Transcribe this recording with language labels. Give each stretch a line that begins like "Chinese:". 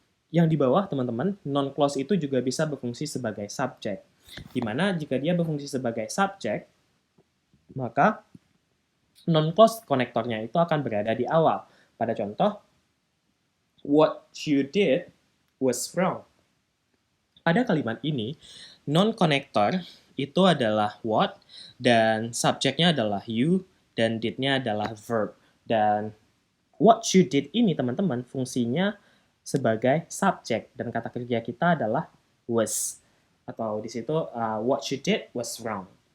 Indonesian: Yang di bawah, teman-teman, non-clause itu juga bisa berfungsi sebagai subjek. Di mana jika dia berfungsi sebagai subjek, maka non-clause konektornya itu akan berada di awal. Pada contoh,
English: what you did was wrong.
Indonesian: Pada kalimat ini, non-connector itu adalah what, dan subjeknya adalah you, dan did-nya adalah verb. Dan
English: what you did
Indonesian: ini, teman-teman, fungsinya sebagai subjek, dan kata kerja kita adalah was. Atau di situ,
English: what you did was wrong.